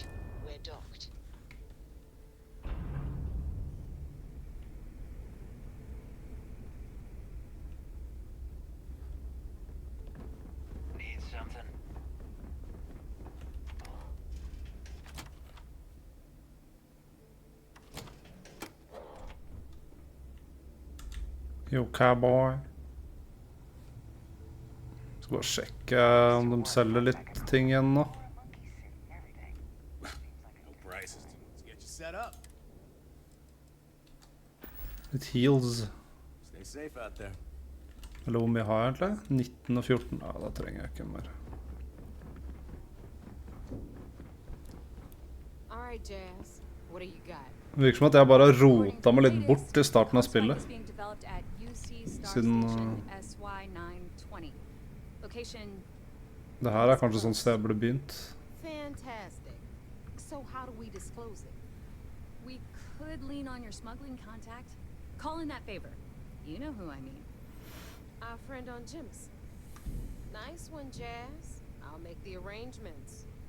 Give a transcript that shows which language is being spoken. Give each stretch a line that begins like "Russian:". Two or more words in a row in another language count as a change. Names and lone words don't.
English: We're docked. Need something?
Norwegian: Jo, cowboy. Skal bare sjekke om de selger litt ting igjen nå.
English: No prices. Let's get you set up.
Norwegian: Litt heals.
English: Stay safe out there.
Norwegian: Eller hvor mye har jeg egentlig? 19 og 14. Ja, da trenger jeg ikke mer.
English: All right, Jazz. What do you got?
Norwegian: Det virker som at jeg bare har rotet meg litt bort i starten av spillet. Siden det her er kanskje sånn sted jeg burde begynt.
English: Fantastic. So how do we disclose it? We could lean on your smuggling contact. Call in that favor. You know who I mean. Our friend on Jim's. Nice one, Jazz. I'll make the arrangements.